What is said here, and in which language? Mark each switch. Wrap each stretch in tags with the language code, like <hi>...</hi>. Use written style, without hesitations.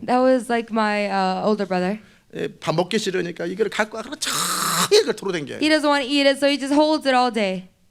<en>That was like my older brother.</en> <ko>예, 밥 먹기 싫으니까 이거를 갖고 하루 종일 이걸 돌아다녀요.</ko> <en>He doesn't want to eat it, so he just holds it all day.</en>